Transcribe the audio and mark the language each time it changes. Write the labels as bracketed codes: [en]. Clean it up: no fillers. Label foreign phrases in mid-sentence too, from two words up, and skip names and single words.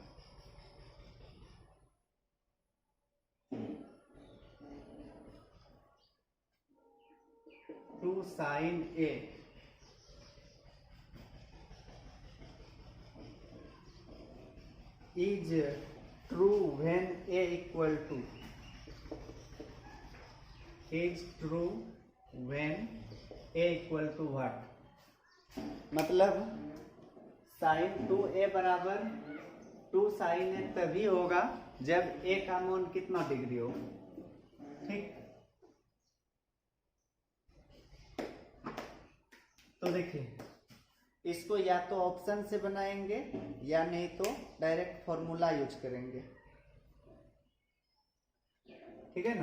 [en] 2 sin a is true when a equal to, is true when a equal to what? [hi] मतलब sin 2a बराबर 2 sin a तभी होगा जब a का मान कितना डिग्री हो, ठीक। तो देखिए इसको या तो ऑप्शन से बनाएंगे या नहीं तो [en] direct formula [hi] यूज करेंगे, ठीक है ना।